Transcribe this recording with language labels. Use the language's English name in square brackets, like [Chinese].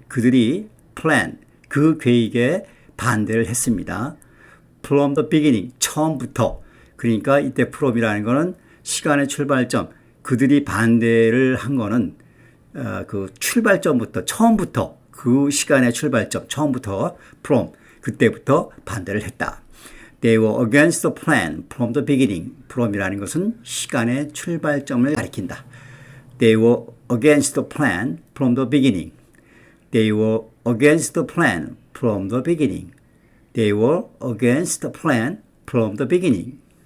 [Korean] 그들이 plan, 그 계획에 반대를 했습니다. [English] From the beginning, [Korean] 처음부터. 그러니까 이때 from이라는 거는 시간의 출발점. 그들이 반대를 한 거는 그 출발점부터, 처음부터, 그 시간의 출발점, 처음부터 from, 그때부터 반대를 했다. [English] They were against the plan from the beginning. [Korean] from이라는 것은 시간의 출발점을 가리킨다. [English] They were against the plan from the beginning. They were against the plan from the beginning. They were against the plan from the beginning.